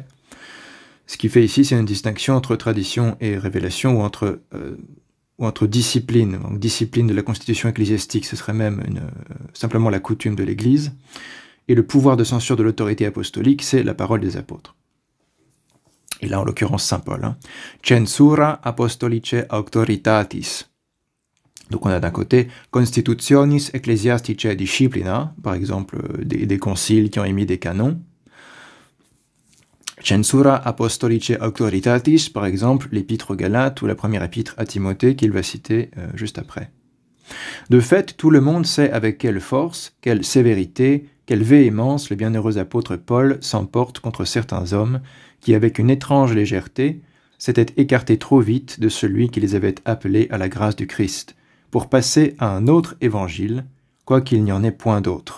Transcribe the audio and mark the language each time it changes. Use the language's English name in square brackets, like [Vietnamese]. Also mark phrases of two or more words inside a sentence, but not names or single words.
[French] Ce qu'il fait ici, c'est une distinction entre tradition et révélation, ou entre discipline. Donc, discipline de la constitution ecclésiastique, ce serait même simplement la coutume de l'Église. Et le pouvoir de censure de l'autorité apostolique, c'est la parole des apôtres. Et là, en l'occurrence, saint Paul. [Latin] Censura apostolice auctoritatis. [French] Donc on a d'un côté [Latin] constitutionis ecclesiasticae disciplina, [French] par exemple des conciles qui ont émis des canons. [Latin] Censura apostolice auctoritatis, [French] par exemple l'épître aux Galates ou la première épître à Timothée qu'il va citer juste après. De fait, tout le monde sait avec quelle force, quelle sévérité, quelle véhémence le bienheureux apôtre Paul s'emporte contre certains hommes qui, avec une étrange légèreté, s'étaient écartés trop vite de celui qui les avait appelés à la grâce du Christ, pour passer à un autre évangile, quoiqu'il n'y en ait point d'autre.